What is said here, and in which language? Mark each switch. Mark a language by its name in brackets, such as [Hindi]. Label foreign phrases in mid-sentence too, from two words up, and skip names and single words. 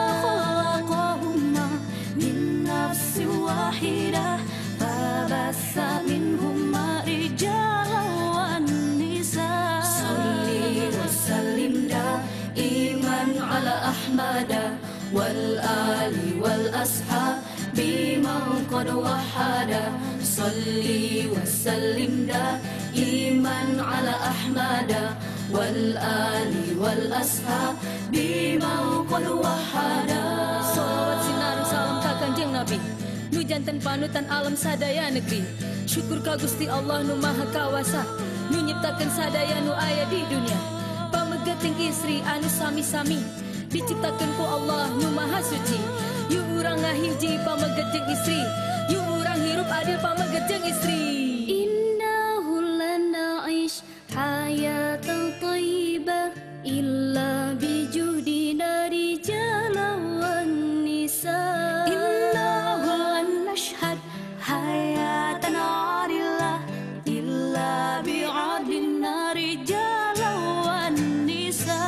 [Arabic] خلقهما من نفس واحدة فبث منهما رجالا والنساء صلي وسلم دائما على أحمد والآل والأصحاب بمن قد وحد صلي وسلم دائما على أحمد والآل والأصحاب بمن قد وحد. [Sundanese] Salawat sinar salam ka Kanjeng Nabi nu janten panutan alam sadaya negeri. Syukur ka Gusti Allah nu maha kawasa nu nyiptakeun sadaya nu aya di dunia. Pamegeting istri anu sami-sami diciptakeun ku Allah nu maha suci. Yu urang ngahiji pamegeting istri, yu urang hirup adil pamegeting istri. [Arabic] إنه لن نعيش حياة طيبة إلا بوجود رجالا والنساء. إنه لن نشهد حياة عادلة إلا بعدلنا رجالا والنساء.